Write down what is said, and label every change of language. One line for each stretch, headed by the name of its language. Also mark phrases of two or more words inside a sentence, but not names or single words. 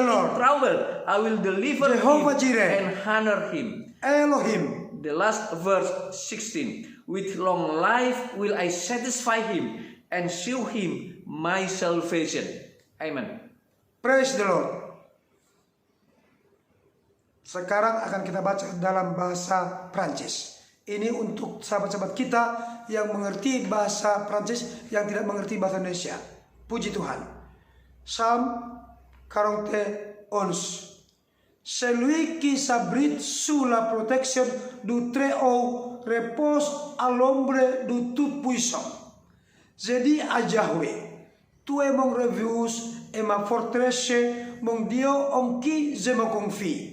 English: the Lord. in trouble. I will deliver Jehovah him Jireh. and honor him. Elohim. The last verse 16. With long life will I satisfy him and shew him my salvation. Amen. Praise the Lord.
Indonesian: Sekarang akan kita baca dalam bahasa Prancis. Ini untuk sahabat-sahabat kita yang mengerti bahasa Prancis, yang tidak mengerti bahasa Indonesia. Puji Tuhan.
English: Psalm 41.
French: Celui qui s'abrite sous la protection du Très-Haut repose à l'ombre du Tout-Puissant. J'ai dit à Yahweh, tu es mon refuge et ma forteresse, mon Dieu en qui je me confie.